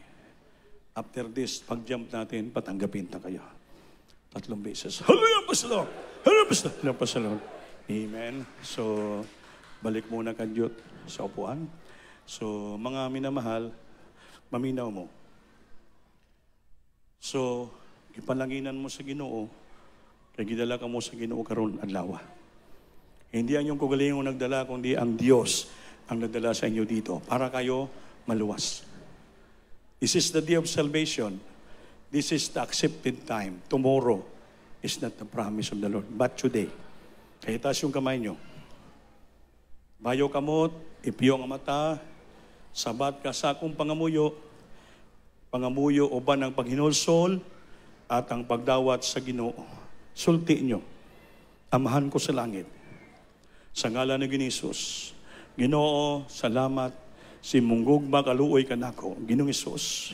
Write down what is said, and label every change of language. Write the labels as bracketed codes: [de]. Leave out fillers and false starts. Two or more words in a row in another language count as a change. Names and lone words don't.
[en] After this, [tl] pag-jump natin, patanggapin na kayo. 3 beses. Hallelujah pa sa Lord, hallelujah pa sa Lord. Amen. So, balik muna kadyot sa upuan. [ceb] So, mga minamahal, maminaw mo. So, ipalanginan mo sa Ginoo, kaya gidala ka mo sa Ginoo karon adlaw. [tl] Hindi ang iyong kagalingon nagdala, kundi ang Diyos ang nagdala sa inyo dito para kayo maluwas. [en] This is the day of salvation. This is the accepted time. Tomorrow is not the promise of the Lord, but today. [tl] Kaya taas yung kamay nyo. [ceb] Bayo kamot, ipiyo ang mata, sabat ka sa akong pangamuyo uban ang paghinulsol at ang pagdawat sa Ginoo. Sulti nyo, amahan ko sa langit. Sa ngalan ni Jesus, Ginoo, salamat, si munggog makaluoy ka nako, Ginoong Isus.